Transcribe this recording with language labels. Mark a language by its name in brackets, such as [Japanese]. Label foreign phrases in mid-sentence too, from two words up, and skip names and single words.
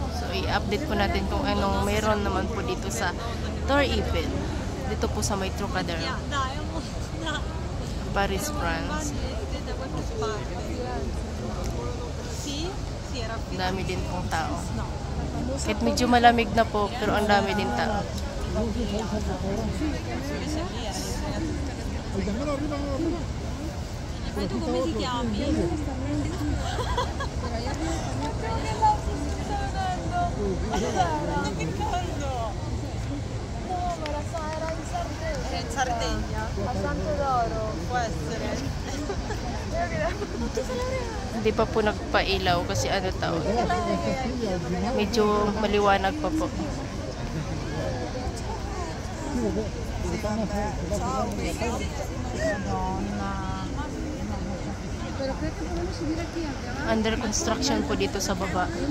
[Filipino] So i-update po natin kung anong mayroon naman po dito sa Tor Ipil. Dito po sa may Trocadero, Paris, France. Dami din pong tao. Kahit medyo malamig na po, pero ang dami din tao. [Italian] Tu come ti chiami? Era in Sardegna. A Santo d'Oro. Può essere. [Filipino] Hindi pa po nagpailaw kasi ano tao. Medyo maliwanag pa po. [English] Under construction [Filipino] po dito sa baba.